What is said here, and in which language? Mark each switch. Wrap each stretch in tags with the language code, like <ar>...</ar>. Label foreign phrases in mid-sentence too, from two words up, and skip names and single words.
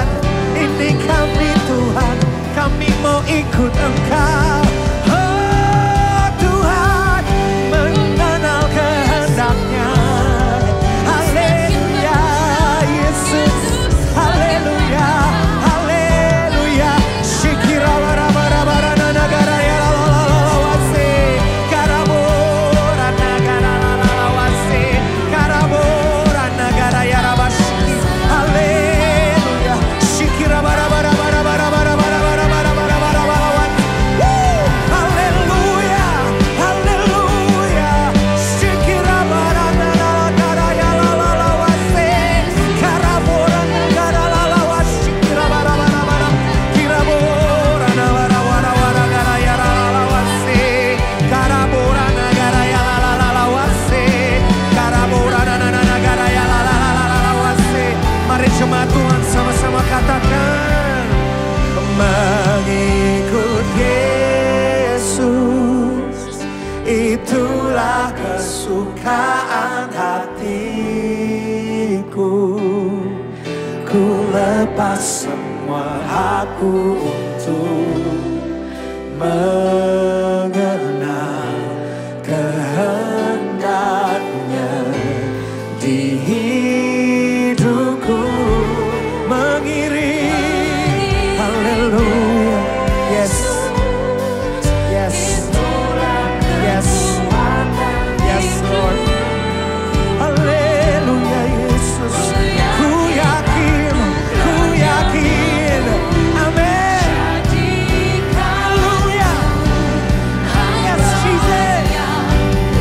<id>Ini kami Tuhan, kami mau ikut Engkau. Oh Tuhan, mengenal kehendaknya. Haleluya Yesus, haleluya, haleluya. Shikira bara negara ya lalawase, karabora negara lalawase, karabora negara ya rabashi. Haleluya, shikira bara bara bara bara bara bara bara bara bara bara bara. Haleluya, haleluya. Shikira bara negara ya lalawase, karabora negara lalawase, kira bara bara bara, kirabora negara wara wara negara ya lalawase, karabora negara ya lalawase, karabora negara ya lalawase. Mari jemaat Tuhan sama-sama katakan, mengikut Yesus, itulah kesukaan hatiku. Ku lepas semua aku untuk mengenal kehendaknya di hidupku. Mengiring, haleluya.</id> <en>Yes, yes, yes, yes Lord.</en> <id>Haleluya Yesus. Ku yakin, amin. Haleluya.</id> <en>Yes Jesus.</en>